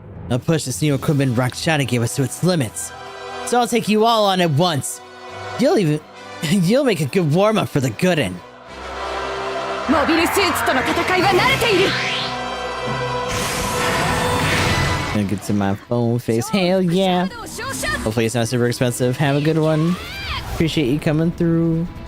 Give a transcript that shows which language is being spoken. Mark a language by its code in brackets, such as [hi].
[en] I'll push this new equipment Rakshana gave us to its limits. So I'll take you all on at once. You'll make a good warm-up for the good end. [ja] モビルスーツとの戦いは慣れている。 [en] Gonna get to my phone face. Hell yeah. Hopefully it's not super expensive. Have a good one. Appreciate you coming through.